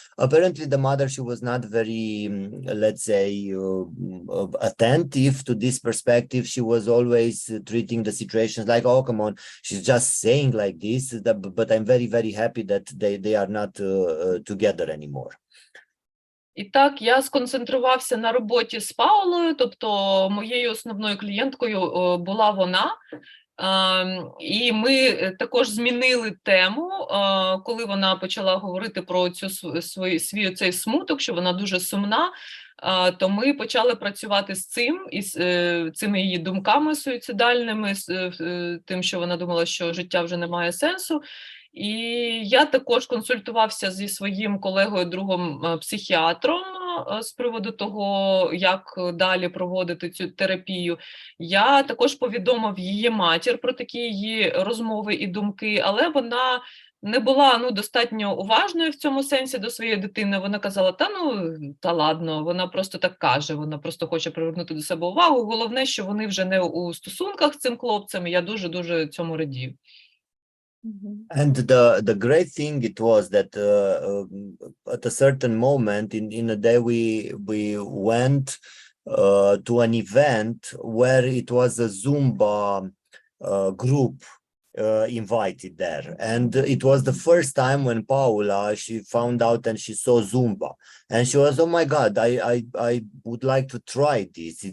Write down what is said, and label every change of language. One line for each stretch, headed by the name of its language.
English: Apparently the mother, she was not very, let's say, attentive to this perspective. She was always treating the situations like, oh, come on, she's just saying like this, but I'm very, very happy that they are not together anymore.
Ukrainian: І так, я сконцентрувався на роботі з Паулою, тобто моєю основною клієнткою була вона. І ми також змінили тему, коли вона почала говорити про свій цей смуток, що вона дуже сумна, то ми почали працювати з цим, із цими її думками суїцидальними, з тим, що вона думала, що життя вже не має сенсу. І я також консультувався зі своїм колегою, другом психіатром з приводу того, як далі проводити цю терапію. Я також повідомив її матір про такі її розмови і думки, але вона не була достатньо уважною в цьому сенсі до своєї дитини. Вона казала, та ладно, вона просто так каже, вона просто хоче привернути до себе увагу. Головне, що вони вже не у стосунках з цим хлопцем, і я дуже-дуже цьому радію.
English: And the great thing it was that at a certain moment in a day we went to an event where it was a Zumba group invited there, and it was the first time when Paula, she found out and she saw Zumba, and she was, oh my God, I would like to try this.